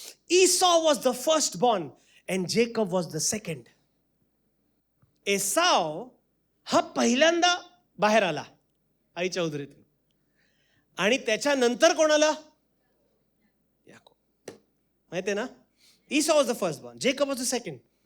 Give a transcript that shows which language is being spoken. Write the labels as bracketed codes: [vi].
[en] Esau was the firstborn and Jacob was the second. [mr] Esau हा पहिल्यांदा बाहेर आला आईच्या उदरीतून, आणि त्याच्यानंतर कोण आला? याकोब. माहिती आहे ना? [en] Esau was the firstborn, Jacob was the second.